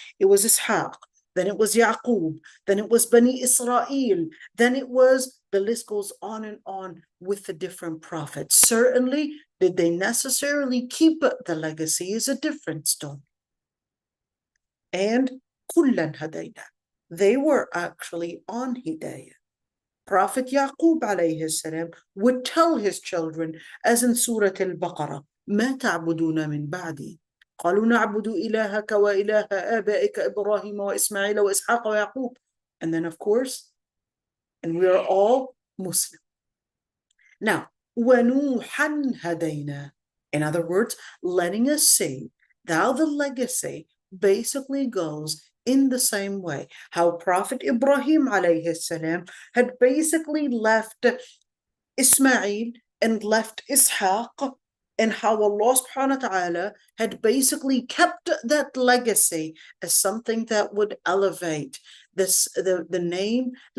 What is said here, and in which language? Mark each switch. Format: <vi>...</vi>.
<en>It was Ishaq, then it was Yaqub, then it was Bani Israel, then it was, the list goes on with the different prophets. Certainly, did they necessarily keep the legacy is a different story. And</en> <ar>kullan hadayna,</ar> <en>they were actually on hidayah. Prophet Yaqub alayhi salam would tell his children, as in Surah al-Baqarah,</en> <ar>ما تعبدون من بعدي قالوا نعبد إلهك وإله آبائك إبراهيم وإسماعيل وإسحاق ويعقوب.</ar> <en>And then of course, and we are all Muslim. Now,</en> <ar>وَنُوحًا هَدَيْنَا.</ar> <en>In other words, letting us see, thou the legacy basically goes in the same way how Prophet Ibrahim alayhi salam had basically left Ismail and left Ishaq, and how Allah subhanahu wa ta'ala had basically kept that legacy as something that would elevate the name,</en>